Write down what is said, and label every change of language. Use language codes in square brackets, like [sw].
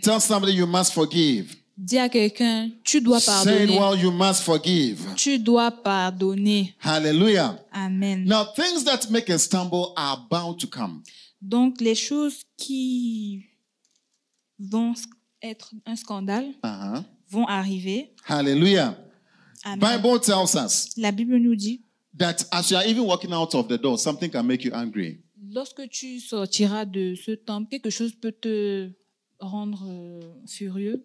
[en] Tell somebody you must forgive. [fr] Dis à quelqu'un, tu dois [en] Say it [fr] pardonner. [en] well, you must forgive. [fr] Tu dois pardonner. Hallelujah. Amen. [en] Now, things that make us stumble are bound to come. [fr] Donc, les choses qui vont être un scandale vont arriver. Hallelujah. Amen. [en] Bible tells us [fr] La Bible nous dit, [en] that as you are even walking out of the door, something can make you angry. [fr] lorsque tu sortiras de ce temple, quelque chose peut te rendre furieux.